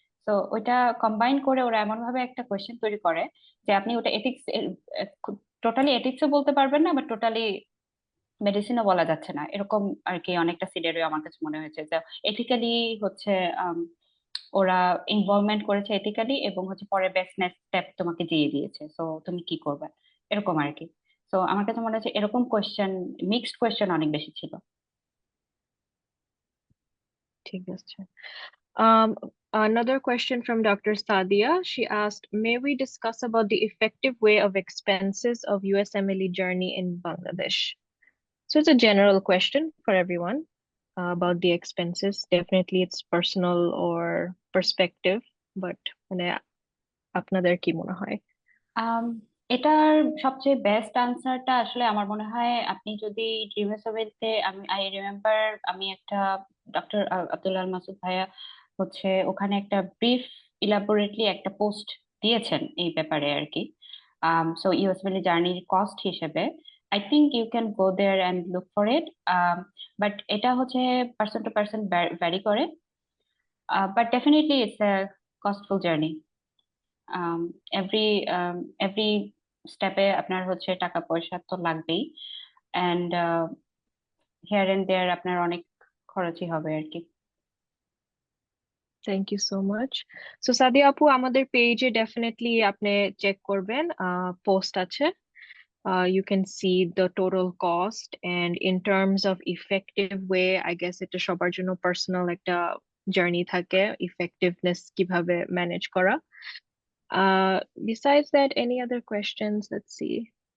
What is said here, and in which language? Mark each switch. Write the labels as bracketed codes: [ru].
[bn] তো ওইটা কম্বাইন করে ওরা এমন ভাবে একটা কোশ্চেন তৈরি করে যে আপনি ওটা এথিক্স, টোটালি এথিক্সও বলতে পারবেন না, বা টোটালি মেডিসিনও বলা যাচ্ছে না, এরকম আর কি অনেকটা সিনারিও আমার কাছে মনে হয়েছে। যে এথিক্যালি হচ্ছে আম, ওরা ইনভলভমেন্ট করেছে এথিক্যালি, এবং হচ্ছে পরে বেস্ট নেক্সট স্টেপ তোমাকে দিয়ে দিয়েছে, সো তুমি কি করবে, এরকম আর কি। তো আমার কাছে মনে হচ্ছে এরকম কোয়েশ্চেন, মিক্সড কোয়েশ্চেন অনেক বেশি ছিল। ঠিক আছে. [en] Um, Another question from Dr. Sadia. She asked, may we discuss about the effective way of expenses of USMLE journey in Bangladesh? So it's a general question for everyone about the expenses. Definitely it's personal or perspective, but [bn] মানে আপনাদের কি মনে হয়? আম, এটার সবচেয়ে best আনসারটা আসলে আমার মনে হয় আপনি যদি ডিএমএসওবিতে, আই রিমেম্বার আমি একটা ডক্টর আব্দুল্লাহ মাসুদ ভাইয়া হচ্ছে ওখানে একটা ব্রিফ ইলাবোরেটলি একটা পোস্ট দিয়েছেন এই ব্যাপারে আর কি। [en] so USMLE [bn] জার্নির কস্ট হিসেবে [en] I think you can go there and look for it, but [bn] এটা হচ্ছে [en] Person to person vary করে, but definitely it's a costful journey. [bn] Every every স্টেপে আপনার হচ্ছে টাকা পয়সা তো লাগবেই, অ্যান্ড [en] here and there [bn] আপনার অনেক খরচই হবে আর কি। [en] Thank you so much. [bn] So Sadia আপু আমাদের পেজে ডেফিনেটলি আপনি চেক করবেন, পোস্ট আছে. [en] You can see the total cost, and in terms of effective way, I guess [bn] এটা সবার জন্য personal একটা journey থাকে effectiveness কিভাবে manage করা. [en] Besides that, any other questions? Let's see.